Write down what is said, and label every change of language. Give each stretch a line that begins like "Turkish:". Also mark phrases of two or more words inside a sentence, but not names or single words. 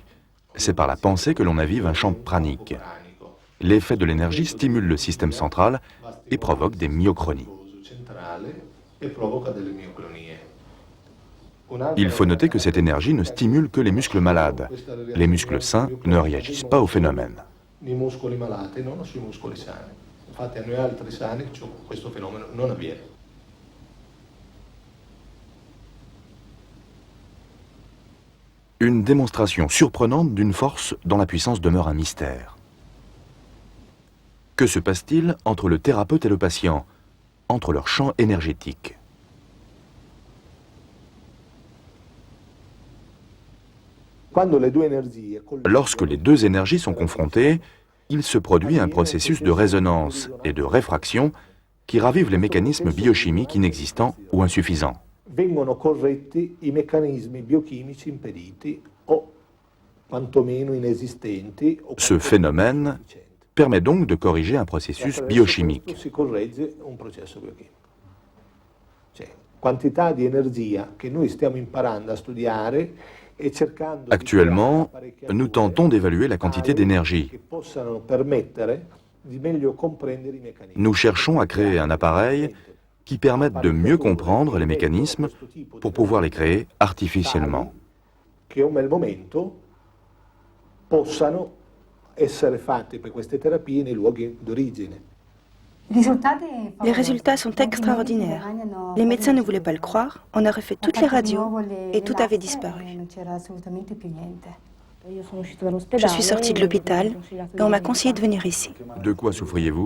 French: C'est par la pensée que l'on avive un champ pranique. L'effet de l'énergie stimule le système central et provoque des myochronies. Il faut noter que cette énergie ne stimule que les muscles malades. Les muscles sains ne réagissent pas au phénomène.
Italian: nei muscoli malati, non sui muscoli sani. Infatti a noi altri sani questo fenomeno non avviene.
French: Une démonstration surprenante d'une force dont la puissance demeure un mystère. Que se passe-t-il entre le thérapeute et le patient, entre leur champ énergétique? Lorsque les deux énergies sont confrontées, il se produit un processus de résonance et de réfraction qui ravive les mécanismes biochimiques inexistants ou insuffisants.
Italian: Vengono corretti i meccanismi biochimici impediti o quantomeno inesistenti.
French: Ce phénomène permet donc de corriger un processus biochimique.
Italian: Si corregge un processo biochimico. Cioè, quantità di energia che noi stiamo imparando a studiare e cercando.
French: Actuellement, nous tentons d'évaluer la quantité d'énergie.
Italian: Che possano permettere di meglio comprendere i meccanismi.
French: Nous cherchons à créer un appareil qui permettent de mieux comprendre les mécanismes pour pouvoir les créer artificiellement.
Italian: Che a un bel momento possano essere fatti per queste terapie nei luoghi d'origine.
French: Les résultats sont extraordinaires. Les médecins ne voulaient pas le croire. On a refait toutes les radios et tout avait disparu. Je suis sortie de l'hôpital et on m'a conseillé de venir ici. De quoi souffriez-vous?